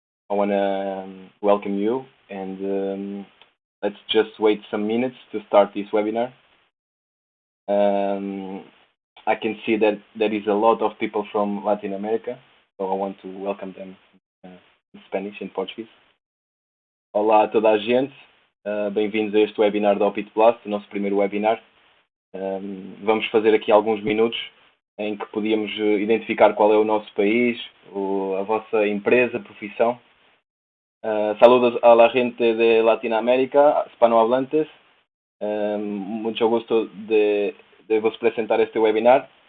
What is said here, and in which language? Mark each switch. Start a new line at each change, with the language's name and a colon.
English: I want to welcome you, and let's just wait some minutes to start this webinar. Um, I can see that there is a lot of people from Latin America, so I want to welcome them em Spanish,
Portuguese: em português. Olá a toda a gente, bem-vindos a este webinar da O-Pitblast, o nosso primeiro webinar. Vamos fazer aqui alguns minutos em que podíamos identificar qual é o nosso país, a vossa empresa, profissão.
Spanish: Saludos a la gente de Latinoamérica, hispanohablantes. Mucho gusto de vos presentar este webinar.